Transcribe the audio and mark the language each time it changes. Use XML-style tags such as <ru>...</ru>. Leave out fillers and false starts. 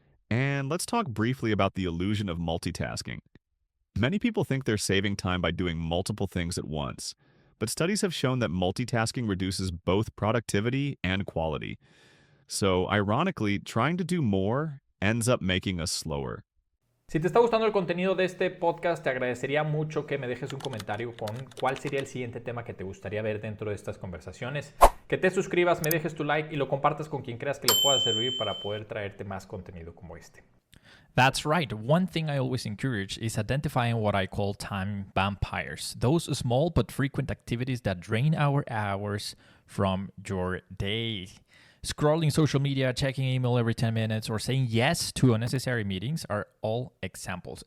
<en>And let's talk briefly about the illusion of multitasking. Many people think they're saving time by doing multiple things at once, but studies have shown that multitasking reduces both productivity and quality. So, ironically, trying to do more ends up making us slower.</en> <es>Si te está gustando el contenido de este podcast, te agradecería mucho que me dejes un comentario con cuál sería el siguiente tema que te gustaría ver dentro de estas conversaciones. Que te suscribas, me dejes tu like y lo compartas con quien creas que le pueda servir para poder traerte más contenido como este.</es> <en>That's right. One thing I always encourage is identifying what I call time vampires. Those small but frequent activities that drain our hours from your day. Scrolling social media, checking email every 10 minutes, or saying yes to unnecessary meetings are all examples.</en>